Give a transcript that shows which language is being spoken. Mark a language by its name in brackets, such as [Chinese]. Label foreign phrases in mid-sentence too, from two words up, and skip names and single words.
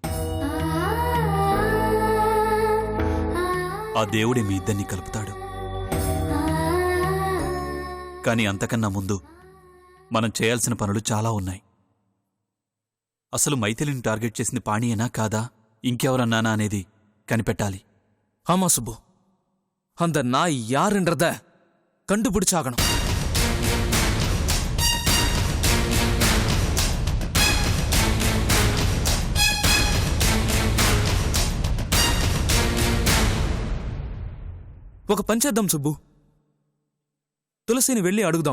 [Telugu] ఆ దేవుడే మీ ఇద్దరిని కలుపుతాడు. కానీ అంతకన్నా ముందు మనం చేయాల్సిన పనులు చాలా ఉన్నాయి. అసలు మైథిలిని టార్గెట్ చేసింది పాణియేనా కాదా, ఇంకెవరన్నానా అనేది కనిపెట్టాలి. [Tamil] ஆமா சுப்பு, அந்த நாய் யாருன்றத கண்டுபிடிச்சாகணும். [Telugu] ఒక పంచేద్దాం సుబ్బు. తులసిని వెళ్ళి అడుగుదాం.